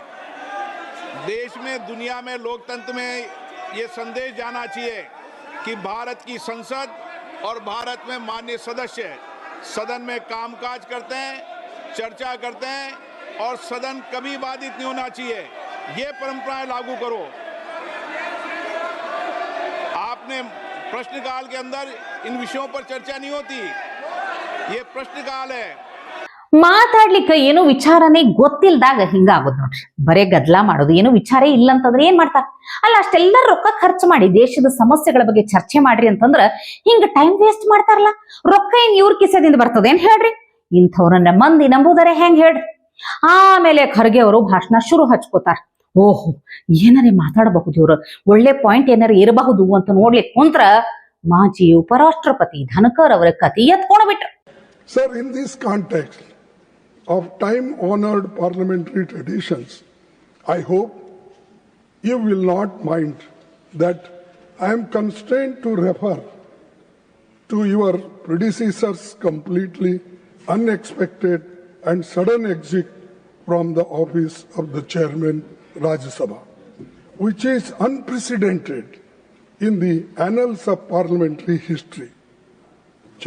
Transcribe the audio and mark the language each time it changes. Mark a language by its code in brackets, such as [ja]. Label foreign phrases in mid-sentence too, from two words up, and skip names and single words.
[hi] देश में, दुनिया में, लोकतंत्र में ये संदेश जाना चाहिए कि भारत की संसद और भारत में माननीय सदस्य सदन में कामकाज करते हैं, चर्चा करते हैं और सदन कभी बाधित नहीं होना चाहिए। ये परंपराएं लागू करो। आपने प्रश्नकाल के अंदर इन विषयों पर चर्चा नहीं होती, ये प्रश्नकाल है। [kn] ಮಾತಾಡ್ಲಿಕ್ಕೆ ಏನು ವಿಚಾರನೇ ಗೊತ್ತಿಲ್ದಾಗ ಹಿಂಗಾಗೋದು ನೋಡ್ರಿ. ಬರೇ ಗದ್ಲಾ ಮಾಡೋದು, ಏನು ವಿಚಾರ ಇಲ್ಲ ಅಂತಂದ್ರೆ ಏನ್ ಮಾಡ್ತಾರ? ಅಲ್ಲ, ಅಷ್ಟೆಲ್ಲ ರೊಕ್ಕ ಖರ್ಚು ಮಾಡಿ ದೇಶದ ಸಮಸ್ಯೆಗಳ ಬಗ್ಗೆ ಚರ್ಚೆ ಮಾಡ್ರಿ ಅಂತಂದ್ರ ಹಿಂಗ [en] time waste [kn] ಮಾಡ್ತಾರಲ್ಲ. ರೊಕ್ಕ ಏನ್ ಇವ್ರ ಕಿಸೆದಿಂದ ಬರ್ತದ ಏನ್ ಹೇಳ್ರಿ? ಇಂಥವ್ರನ್ನ ಮಂದಿ ನಂಬುದರೆ ಹೆಂಗ್ ಹೇಳ್ರಿ? ಆಮೇಲೆ ಖರ್ಗೆ ಅವರು ಭಾಷಣ ಶುರು ಹಚ್ಕೋತಾರ. ಓಹೋ, ಏನಾರೇ ಮಾತಾಡಬಹುದು ಇವ್ರು, ಒಳ್ಳೆ ಪಾಯಿಂಟ್ ಏನಾರ ಇರಬಹುದು ಅಂತ ನೋಡ್ಲಿಕ್ಕೆ ಕುಂತ್ರ ಮಾಜಿ ಉಪರಾಷ್ಟ್ರಪತಿ ಧನಕರ್ ಅವರ ಕತೆ ಎತ್ಕೊಂಡ್ ಬಿಟ್ರು. [en] Sir, in this context of time-honored parliamentary traditions, I hope you will not mind that I am constrained to refer to your predecessor's completely unexpected and sudden exit from the office of the chairman Rajya Sabha, which is unprecedented in the annals of parliamentary history.